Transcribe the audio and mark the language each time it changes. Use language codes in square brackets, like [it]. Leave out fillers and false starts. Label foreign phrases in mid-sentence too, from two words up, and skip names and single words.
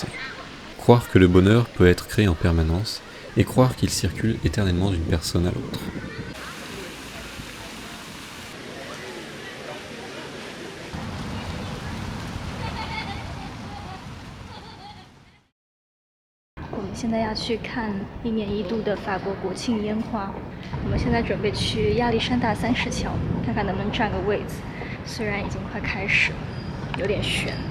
[fr] Croire que le bonheur peut être créé en permanence, et croire qu'il circule éternellement d'une personne à l'autre. [zh] On 现在要去看1年1度的法国国庆烟花。我们现在准备去亚历山大30桥，看看能不能占个位子。虽然已经快开始了，有点悬。